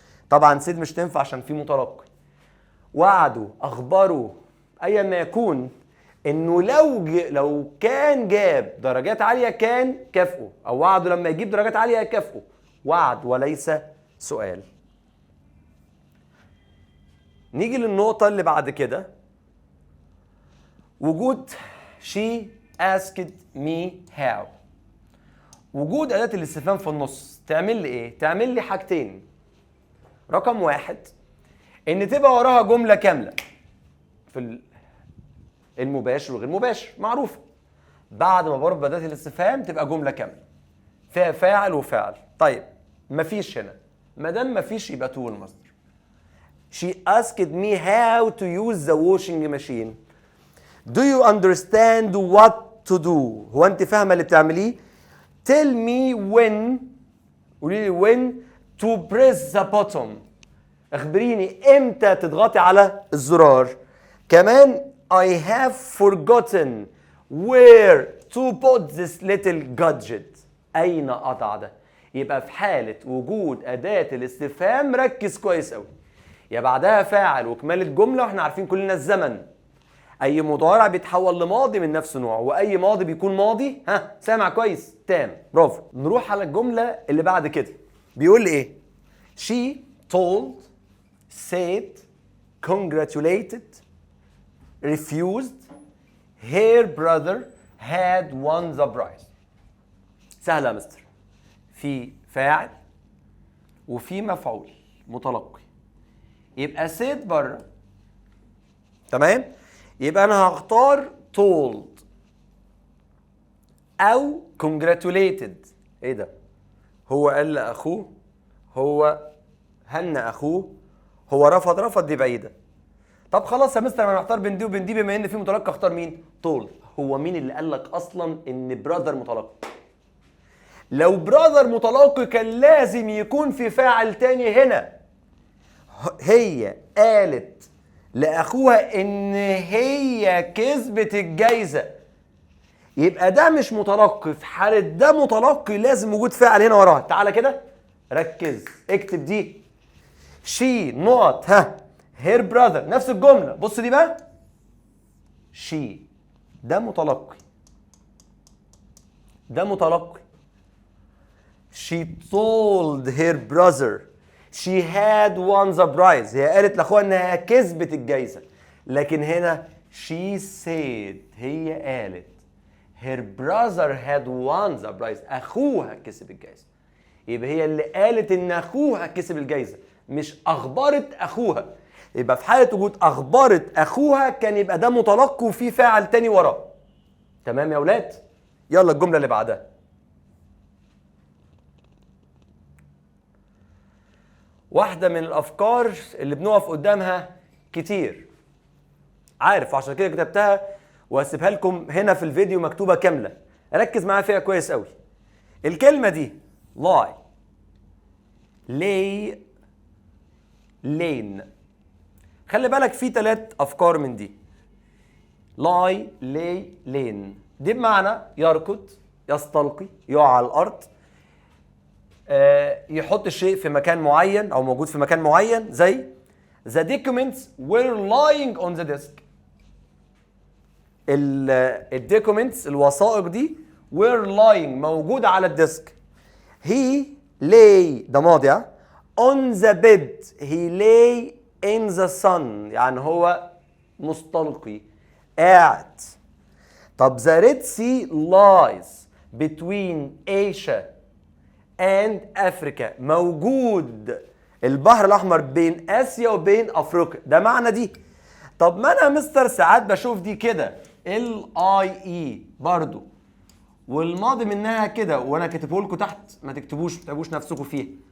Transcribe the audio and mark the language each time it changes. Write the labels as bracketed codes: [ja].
[ar] طبعا سيد مش تنفع عشان في متلقي. وعده اخبره ايا ما يكون انه لو كان جاب درجات عالية كان كافئه، او وعده لما يجيب درجات عالية يكافئه. وعد وليس سؤال. نيجي للنقطة اللي بعد كده. وجود [en] she asked me how. [ar] وجود أداة الاستفهام في النص تعمل لي ايه؟ تعمل لي حاجتين. رقم واحد ان تبقى وراها جملة كاملة في المباشر وغير مباشر معروفة. بعد ما بربط بأداة الاستفهام تبقى جملة كاملة فيها فاعل وفعل. طيب مفيش هنا ما دام مفيش يبقى to المصدر. [en] She asked me how to use the washing machine. Do you understand what to do? [ar] هو انت فاهمه اللي بتعمليه؟ [en] Tell me when. [ar] قولي لي [en] when to press the button. [ar] اخبريني امتى تضغطي على الزرار. كمان [en] I have forgotten where to put this little gadget. [ar] اين اضع ده؟ يبقى في حالة وجود أداة الاستفهام ركز كويس قوي. يا بعدها فاعل وكمالة جملة، واحنا عارفين كلنا الزمن. أي مضارع بيتحول لماضي من نفس نوع، وأي ماضي بيكون ماضي سامع كويس تام، برافو. نروح على الجملة اللي بعد كده. بيقول لي إيه؟ [en] She told, said, congratulated, refused, her brother had won the prize. [ar] سهلة يا مستر. في فاعل وفي مفعول متلقي، يبقى said بره، تمام؟ يبقى أنا هختار told أو congratulated. إيه ده؟ هو قال لأخوه، هو هنى أخوه، هو رفض، دي بعيدة. طب خلاص يا مستر، أنا محتار بين دي وبين دي، بما إن في متلقي أختار مين؟ told. هو مين اللي قال لك أصلاً إن brother متلقي؟ لو براذر متلقي كان لازم يكون في فاعل تاني هنا. هي قالت لأخوها إن هي كسبت الجايزة، يبقى ده مش متلقي. في حالة ده متلقي لازم وجود فاعل هنا وراها. تعالى كده ركز، اكتب دي. [en] she not her brother، [ar] نفس الجملة. بص دي بقى، she ده متلقي، ده متلقي. [en] She told her brother she had won the prize. [ar] هي قالت لاخوها انها كسبت الجائزة. لكن هنا [en] she said، [ar] هي قالت [en] her brother had won the prize. [ar] اخوها كسب الجائزة. يبقى هي اللي قالت ان اخوها كسب الجائزة، مش اخبرت اخوها. يبقى في حالة وجود اخبرت اخوها كان يبقى ده متلقي وفي فاعل تاني وراه. تمام يا ولاد؟ يلا الجملة اللي بعدها. واحدة من الأفكار اللي بنقف قدامها كتير، عارف، عشان كده كتبتها وهسيبها لكم هنا في الفيديو مكتوبة كاملة. ركز معايا فيها كويس قوي. الكلمة دي [en] lie، lay، lane. [ar] خلي بالك في 3 أفكار من دي. lie، lay، lane. دي بمعنى يركض، يستلقي، يقع على الأرض، يحط الشيء في مكان معين او موجود في مكان معين. زي [en] the documents were lying on the desk. [ar] الدوكيومنتس الوثائق دي [en] were lying [ar] موجودة على الديسك. [en] he lay [ar] ده ماضي [en] on the bed. he lay in the sun [ar] يعني هو مستلقي قاعد. طب [en] the Red Sea lies between Asia and Africa. [ar] موجود البحر الأحمر بين آسيا وبين أفريقيا. ده معنى دي. طب ما أنا مستر ساعات بشوف دي كده LIE برضو، والماضي منها كده، وأنا كاتبه لكم تحت، ما تكتبوش نفسكم فيه.